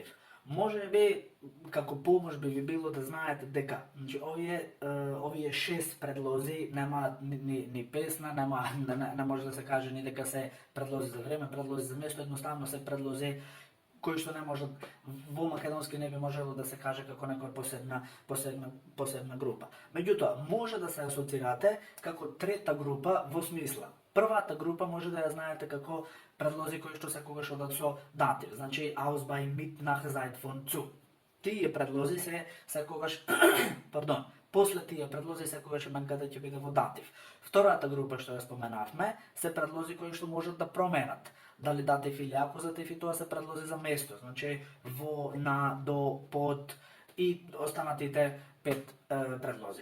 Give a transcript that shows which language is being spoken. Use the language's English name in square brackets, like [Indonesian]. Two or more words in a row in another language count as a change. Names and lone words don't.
[Macedonian] Може би, како помош би ви било да знаете дека значи, овие 6 предлози немаат ни песна, не може да се каже ни дека се предлози за време, предлози за место, едноставно се предлози кои што не можат, во македонски не би можело да се каже како некоја посебна група. Меѓутоа, може да се асоцирате како трета група во смисла. Првата група може да ја знаете како предлози кои што секогаш одат со датив, значи [German] aus bei Mittag seid von zu. [Macedonian] Тие предлози се секогаш пардон, после тие предлози секогаш именката ќе биде во датив. Втората група што ја споменавме се предлози кои што можат да променат дали датив или акузатив и тоа се предлози за место, значи во, на, до, под и останатите 5 предлози.